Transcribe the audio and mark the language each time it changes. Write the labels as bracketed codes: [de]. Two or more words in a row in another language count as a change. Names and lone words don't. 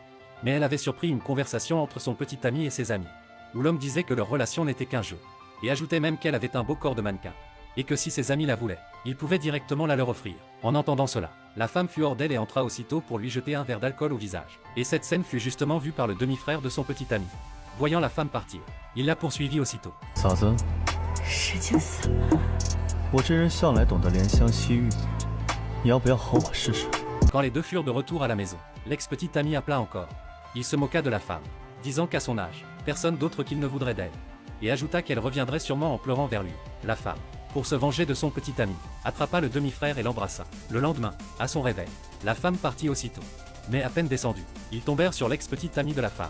[fr] Mais elle avait surpris une conversation entre son petit ami et ses amis, où l'homme disait que leur relation n'était qu'un jeu, et ajoutait même qu'elle avait un beau corps de mannequin, et que si ses amis la voulaient, il pouvait directement la leur offrir. En entendant cela, la femme fut hors d'elle et entra aussitôt pour lui jeter un verre d'alcool au visage. Et cette scène fut justement vue par le demi-frère de son petit ami. Voyant la femme partir, il la poursuivit aussitôt. [zh] 嫂子，时间散了，我这人向来懂得怜香惜玉，你要不要和我试试？ [fr] Quand les deux furent de retour à la maison, l'ex-petit ami appela encore. Il se moqua de la femme, disant qu'à son âge, personne d'autre qu'il ne voudrait d'elle. Et ajouta qu'elle reviendrait sûrement en pleurant vers lui. La femme, pour se venger de son petit ami, attrapa le demi-frère et l'embrassa. Le lendemain, à son réveil, la femme partit aussitôt. Mais à peine descendue, ils tombèrent sur l'ex-petit ami de la femme.